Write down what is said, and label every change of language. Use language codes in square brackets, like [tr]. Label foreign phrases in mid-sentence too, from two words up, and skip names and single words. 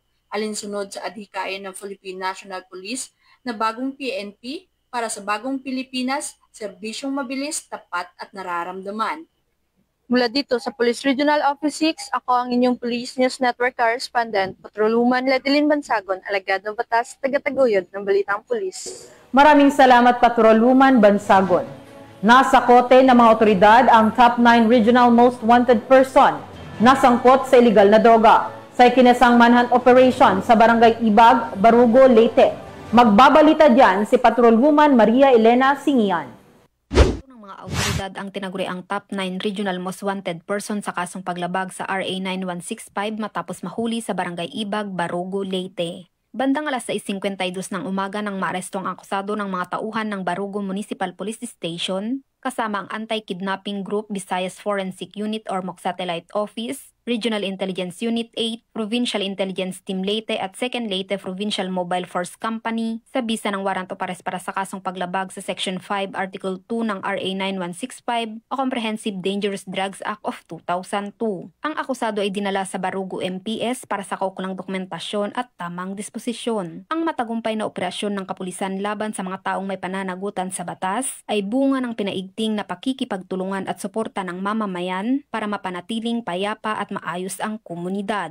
[tl] Alinsunod sa adhikain ng Philippine National Police na bagong PNP para sa bagong Pilipinas, serbisyong mabilis, tapat at nararamdaman. Mula dito sa Police Regional Office 6, ako ang inyong Police News Network Correspondent, Patrolwoman Ledilyn Bansagon, alagad ng batas, tagataguyod ng Balitang Pulis. Maraming salamat, Patrolwoman Bansagon. Nasa kote ng mga otoridad ang top 9 [en] regional most wanted person [tl] na sangkot sa iligal na droga sa ikinasang [en] manhunt operation [tl] sa Barangay Ibag, Barugo, Leyte. Magbabalita dyan si Patrolwoman Maria Elena Singian. Ng mga autoridad komunidad ang tinaguriang top 9 [en] regional most wanted person [tl] sa kasong paglabag sa RA 9165 matapos mahuli sa Barangay Ibag, Barugo, Leyte. Bandang alas 6:52 ng umaga nang maaresto ang akusado ng mga tauhan ng Barugo Municipal Police Station kasama ang Anti-Kidnapping Group Visayas Forensic Unit or MOC Satellite Office, Regional Intelligence Unit 8, Provincial Intelligence Team Leyte at 2nd Leyte Provincial Mobile Force Company sa bisa ng [en] warrant of arrest [tl] para sa kasong paglabag sa Section 5, Article 2 ng RA 9165 o Comprehensive Dangerous Drugs Act of 2002. Ang akusado ay dinala sa Barugo MPS para sa kaukulang dokumentasyon at tamang disposisyon. Ang matagumpay na operasyon ng kapulisan laban sa mga taong may pananagutan sa batas ay bunga ng pinaigting na pakikipagtulungan at suporta ng mamamayan para mapanatiling payapa at maayos ang komunidad.